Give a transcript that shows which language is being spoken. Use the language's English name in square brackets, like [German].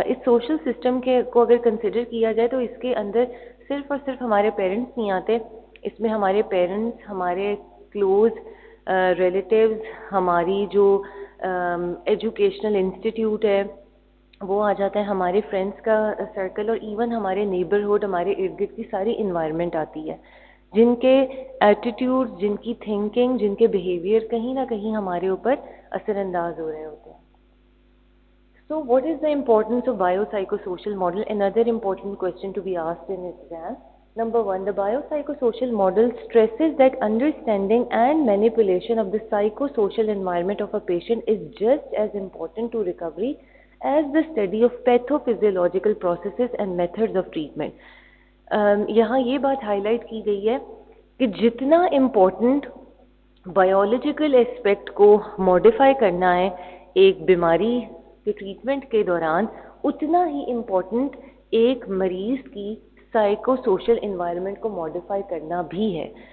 [Urdu] اس social system کو اگر consider کیا جائے تو اس کے اندر صرف اور صرف ہمارے پیرنٹس نہیں آتے, اس میں ہمارے پیرنٹس, ہمارے کلوز ریلیٹیوز, ہماری جو ایجوکیشنل انسٹیٹیوٹ ہے وہ آ جاتا ہے, ہمارے فرینڈس کا سرکل اور ایون ہمارے نیبرہڈ, ہمارے ارد گرد کی ساری انوائرمنٹ آتی ہے جن کے ایٹیٹیوڈ, جن کی تھنکنگ, جن کے بیہیویئر کہیں نہ کہیں ہمارے اوپر اثر انداز ہو رہے ہوتے ہیں. [English] So what is the importance of biopsychosocial model? Another important question to be asked in exam. Number 1, the biopsychosocial model stresses that understanding and manipulation of the psychosocial environment of a patient is just as important to recovery as the study of pathophysiological processes and methods of treatment. [Urdu] یہاں یہ بات high light کی گئی ہے کہ جتنا important biological aspect کو modify کرنا ہے ایک بیماری کے ٹریٹمنٹ کے دوران, اتنا ہی امپورٹنٹ ایک مریض کی سائیکو سوشل انوائرمنٹ کو موڈیفائی کرنا بھی ہے.